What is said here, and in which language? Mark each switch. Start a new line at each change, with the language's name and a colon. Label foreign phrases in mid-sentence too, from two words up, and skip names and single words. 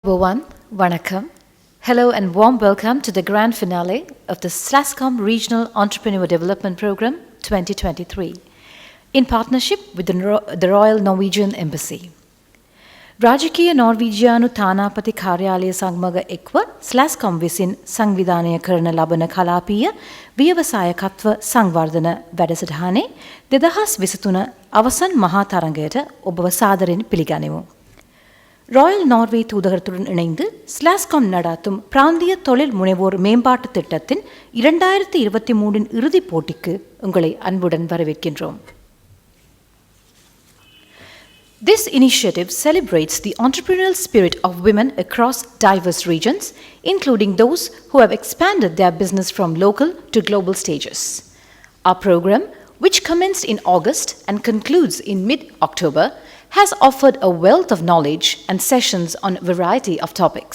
English: Everyone, Vanakkam. Hello and warm welcome to the grand finale of the SLASSCOM Regional Entrepreneur Development Program 2023 in partnership with the Royal Norwegian Embassy.
Sinhala: රාජකීය නෝර්වීජියානු තානාපති කාර්යාලය සමග එක්ව ස්ලැස්කොම් විසින් සංවිධානය කරන ලබන කලාපීය ව්‍යවසායකත්ව සංවර්ධන වැඩසටහනේ 2023 අවසන් මහා තරඟයට ඔබව සාදරයෙන් පිළිගනිමු.
Tamil: ராயல் நார்வே தூதகத்துடன் இணைந்து ஸ்லாஸ்காம் நடாத்தும் பிராந்திய தொழில் முனைவோர் மேம்பாட்டு திட்டத்தின் 2023 இறுதிப் போட்டிக்கு உங்களை அன்புடன் வரவேற்கின்றோம்.
English: This initiative celebrates the entrepreneurial spirit of women across diverse regions, including those who have expanded their business from local to global stages. Our program, which commenced in August and concludes in mid-October, has offered a wealth of knowledge and sessions on a variety of topics.